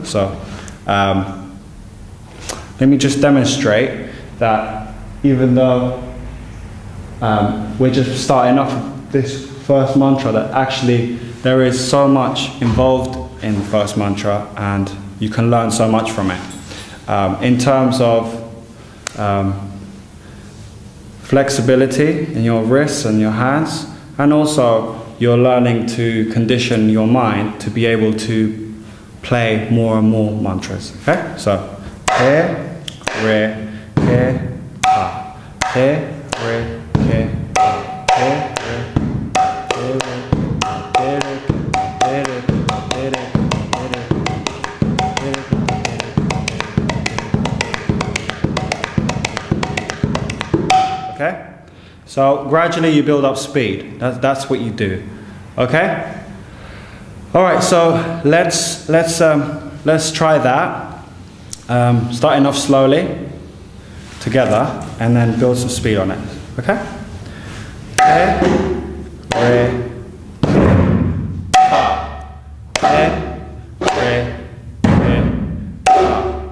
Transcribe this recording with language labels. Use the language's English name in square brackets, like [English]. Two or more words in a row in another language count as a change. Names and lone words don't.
[English] So let me just demonstrate that even though we're just starting off with this first mantra, that actually there is so much involved in the first mantra and you can learn so much from it. In terms of flexibility in your wrists and your hands, and also you're learning to condition your mind to be able to play more and more mantras. Okay? So, Hare, Re, Ke, Ha. Hare, Re, Ke, Ha. Hare, Re, okay? So gradually you build up speed. That's what you do. Okay? All right. So let's try that. Starting off slowly together, and then build some speed on it. Okay? Re, re, ha. Re, re, re, ha.